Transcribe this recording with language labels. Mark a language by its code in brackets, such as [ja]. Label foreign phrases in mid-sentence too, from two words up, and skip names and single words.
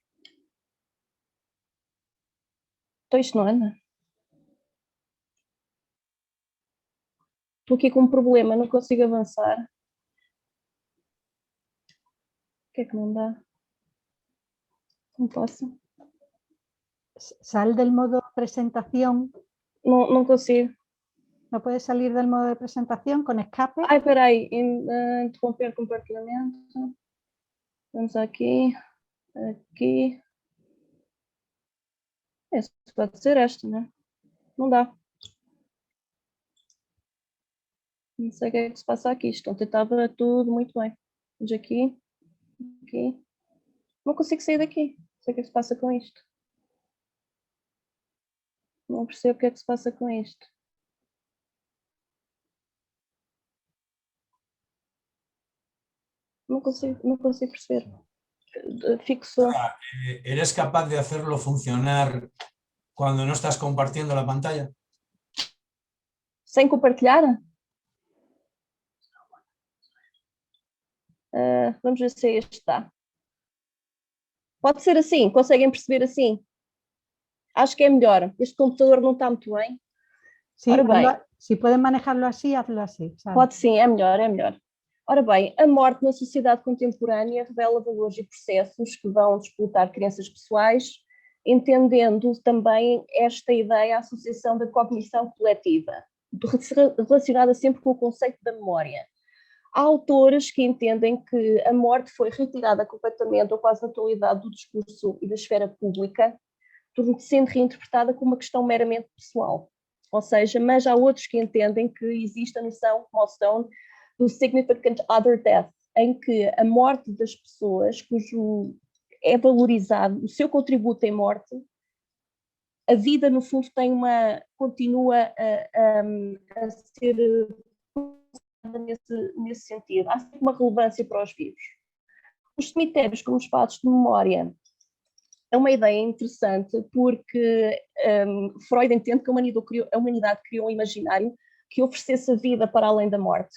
[pt] Então isto não anda. Estou aqui com um problema, não consigo avançar. O que é que não dá? Não posso. [es] Sal del modo presentación. No consigo. ¿No puedes salir del modo de presentación con escape? [pt] Ai, espera aí. Interromper compartilhamento. Vamos aqui. Aqui. Essa pode ser esta, né? Não dá. Não sei o que é que se passa aqui. Ontem estava tudo muito bem. Vamos aqui. Aqui. Não consigo sair daqui. Não sei o que é que se passa com isto. Não percebo o que é que se passa com isto. Não consigo perceber. Fixo. [es] ¿Eres capaz de hacerlo funcionar cuando no estás compartiendo la pantalla? [pt] Sem compartilhar? Vamos ver se este está. Pode ser assim, conseguem perceber assim? Acho que é melhor. Este computador não está muito bem. [es] Sí, [pt] Ora bem, [es] si pueden manejarlo así, hazlo así. ¿sabes? [pt] pode sim, é melhor, é melhor. Ora bem, a morte na sociedade contemporânea revela valores e processos que vão disputar crenças pessoais, entendendo também esta ideia, a associação da cognição coletiva, relacionada sempre com o conceito da memória. Há autores que entendem que a morte foi retirada completamente ou quase na totalidade do discurso e da esfera pública, sendo reinterpretada como uma questão meramente pessoal. Ou seja, mas há outros que entendem que existe a noção, como o Stone, do [en] significant other death, [pt] em que a morte das pessoas, cujo é valorizado o seu contributo em morte, a vida no fundo continua a ser nesse sentido. Há sempre uma relevância para os vivos. Os cemitérios como espaços de memória é uma ideia interessante porque Freud entende que a humanidade criou um imaginário que oferecesse a vida para além da morte.